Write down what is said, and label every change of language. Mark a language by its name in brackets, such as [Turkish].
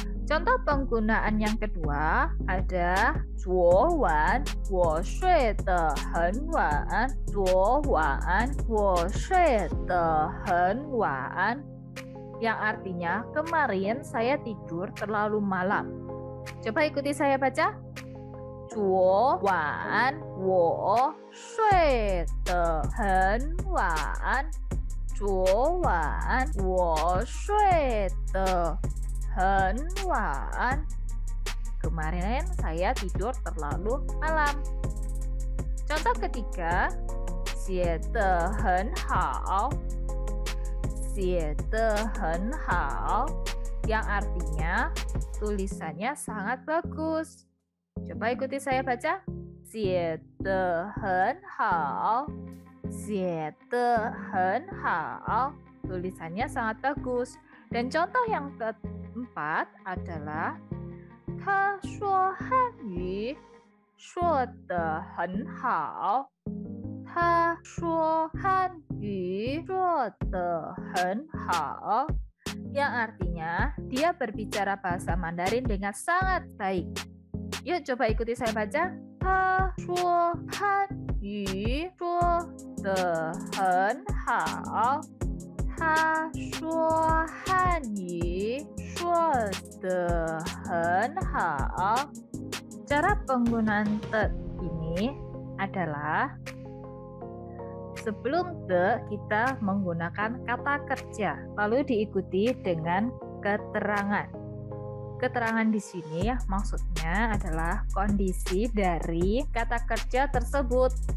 [Indonesian] Contoh penggunaan yang kedua ada [Chinese] 昨晚我睡得很晚， [Indonesian] 昨晚我睡得很晚 yang artinya kemarin saya tidur terlalu malam. Coba ikuti saya baca. [Chinese] 昨晚我睡得很晚，昨晚我睡得很晚。 [Indonesian] Kemarin saya tidur terlalu malam. Contoh ketiga, [Chinese] 写得很好，写得很好 [Indonesian] yang artinya tulisannya sangat bagus. Coba ikuti saya baca. [Chinese] 写得很好，写得很好 [Indonesian] tulisannya sangat bagus. Dan contoh yang keempat adalah [Chinese] 他说汉语说得很好， [Indonesian] 他说汉语说得很好 yang artinya dia berbicara bahasa Mandarin dengan sangat baik. Yuk coba ikuti saya baca. [Chinese] 他说汉语说得很好，他说汉语说得很好。 [Indonesian] Cara penggunaan te ini adalah sebelum te kita menggunakan kata kerja, lalu diikuti dengan keterangan. Keterangan di sini maksudnya adalah kondisi dari kata kerja tersebut.